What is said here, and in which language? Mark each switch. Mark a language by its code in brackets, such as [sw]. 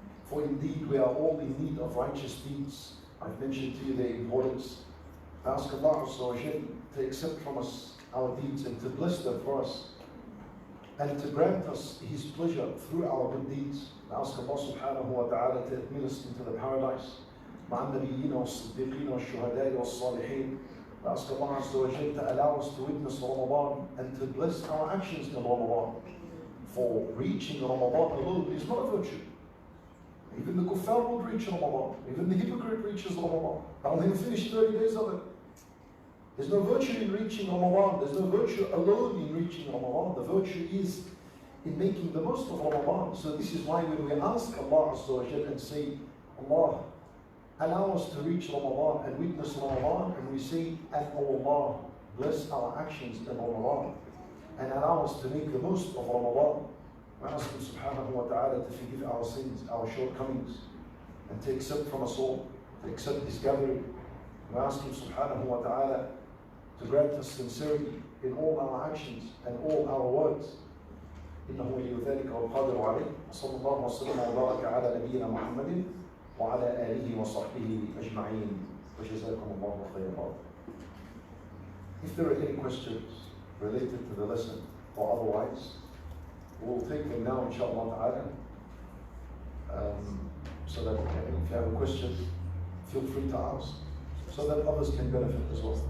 [en] For indeed, we are all in need of righteous deeds. I've mentioned to you their importance. Ask Allah Azza wa Jalla to accept from us our deeds and to bless them for us, and to grant us His pleasure through our good deeds. Ask Allah subhanahu wa ta'ala to admit us into the paradise. [ar] مع النبيين والصديقين والشهداء والصالحين. [en] Ask Allah Azza wa Jalla to allow us to witness Ramadan and to bless our actions in Ramadan. For reaching Ramadan alone is not a virtue. Even the kuffar will reach Ramadan. Even the hypocrite reaches Ramadan. I'll even finish 30 days of it. There's no virtue in reaching Ramadan. There's no virtue alone in reaching Ramadan. The virtue is in making the most of Ramadan. So this is why when we ask Allah Azza wa Jalla and say, Allah, allow us to reach Ramadan and witness Ramadan, and we say, and oh Allah, bless our actions in Ramadan and allow us to make the most of Ramadan. We ask Him subhanahu wa ta'ala to forgive our sins, our shortcomings, and to accept from us all, to accept this gathering. We ask Him subhanahu wa ta'ala to grant us sincerity in all our actions and all our words. [ar] إنه ولي ذلك والقادر عليه. وصلى الله وسلم وبارك على نبينا محمد وعلى آله وصحبه أجمعين. وجزاكم الله خيرا. [en] If there are any questions related to the lesson or otherwise, we'll take them now, inshallah ta'ala. So that if you have a question, feel free to ask, so that others can benefit as well.